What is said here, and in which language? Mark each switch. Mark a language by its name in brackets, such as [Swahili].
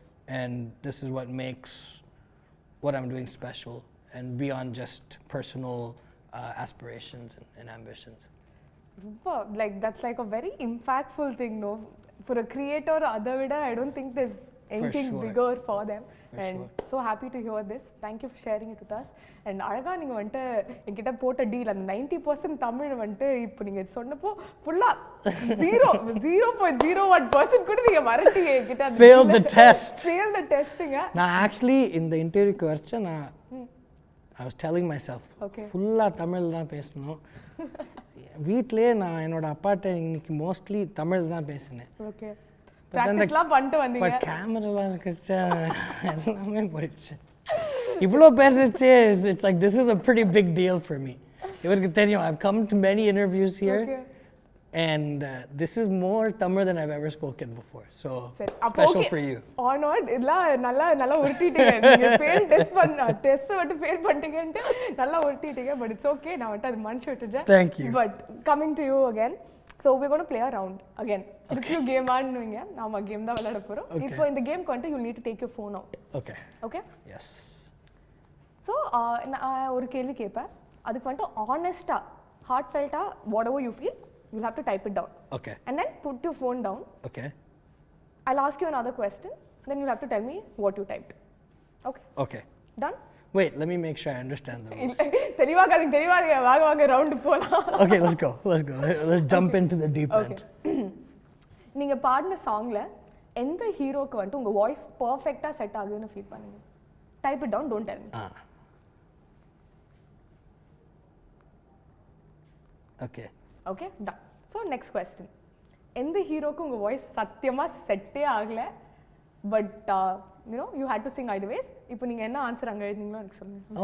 [English] And this is what makes what I'm doing special and beyond just personal aspirations and ambitions. Like that's like a very impactful thing, no? For a creator, I don't think there's anything bigger for them. And so happy to hear this. Thank you for sharing it with us. [Tamil] And அழகா நீங்க வந்துட்டு என்கிட்ட போட்ட deal அந்த 90% தமிழ் வந்துட்டு இப்போ நீங்க சொன்னப்போ ஃபுல்லா 0.01% கூட நீங்க மறட்டீங்க என்கிட்ட. [English] Failed the test. Failed the testing. [Tamil] நான் actually இந்த இன்டர்வியூக்கு வரச்ச நான் [English] I was telling myself [Tamil] ஃபுல்லா தமிழ் தான் பேசணும். வீட்லயே நான் என்னோட அப்பாட்ட இன்னைக்கு மோஸ்ட்லி தமிழ் தான் பேசினேன். ஓகே. பிராக்டிஸ்லாம் பண்ணிட்டு வந்தீங்க. பட் கேமராலாம் இருக்கச்ச எல்லாமே போயிடுச்சு. இவ்வளோ பேசுறச்சே [English] it's like this is a pretty big deal for me. [Tamil] இவருக்கு தெரியும் [English] I've come to many interviews here and this is more Tamil than I've ever spoken before, so special for you. [Tamil] Or not இதெல்லாம் நல்லா உருட்டிட்டீங்க. நீங்க fail test மட்டும் fail பண்ணிட்டீங்கன்னு நல்லா உருட்டிட்டீங்க, [English] but it's okay. [Tamil] நான் வந்து அது மனசு விட்டுட்டேன். [English] Thank you. But coming to you again, so we're going to play a round again. [Tamil] Review game ஆடுவீங்க, நாம கேம் தான் விளையாட போறோம். இப்போ இந்த கேம்க்கு வந்து [English] you need to take your phone out. Okay. Okay? Yes. So [Tamil] நான் ஒரு கேள்வி கேட்பேன், அதுக்கு வந்து honest-ஆ heartfelt-ஆ [English] whatever you feel you'll have to type it down. Okay. And then put your phone down. Okay. I'll ask you another question, then you'll have to tell me what you typed. Okay? Okay. Done? Wait, let me make sure I understand the rules. [Tamil] தெரியாதீங்க வாங்க round போலாம். [English] Okay, let's go. Let's jump into the deep end. [Tamil] நீங்க பாடின சாங்ல எந்த ஹீரோக்கு வந்து உங்க voice பெர்ஃபெக்ட்டா set ஆகுதுன்னு ஃபீல் பண்ணுங்க. [English] Type it down, don't tell me. Okay. Okay, done. So next question. [Tamil] எந்த ஹீரோக்கு உங்க வாய்ஸ் சத்தியமா செட்டே ஆகல, [English] but you know you had to sing either ways. [Tamil] இப்போ நீங்க என்ன ஆன்சர் அங்க எழுதிங்களோ எனக்கு சொல்லுங்க.